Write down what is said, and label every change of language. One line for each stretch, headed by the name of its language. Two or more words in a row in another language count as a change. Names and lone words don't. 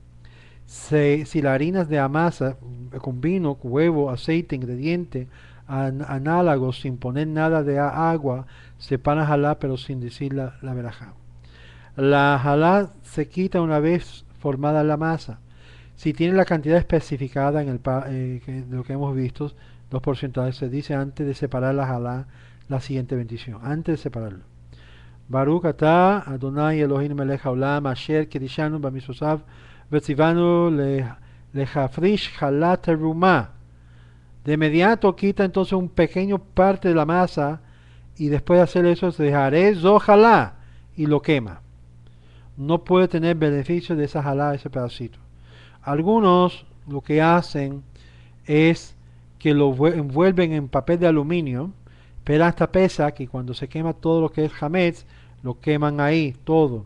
Spanish: Si la harina es de amasa con vino, huevo, aceite, ingrediente análogos, sin poner nada de agua, separa halá pero sin decir la verajá. La halá se quita una vez formada la masa. Si tiene la cantidad especificada en lo que hemos visto, 2%, se dice antes de separar la halá la siguiente bendición, antes de separarlo.
Hebrew: ברוך אתה אדוני אלהים מלך העולם אשר קדשנו במצותיו וצונו להפריש חלה תרומה.
Spanish: De inmediato quita entonces un pequeño parte de la masa y después de hacer eso se dejaré zojalá y lo quema. No puede tener beneficio de esa jalá, ese pedacito. Algunos lo que hacen es que lo envuelven en papel de aluminio, pero hasta pesa que cuando se quema todo lo que es hametz, lo queman ahí, todo.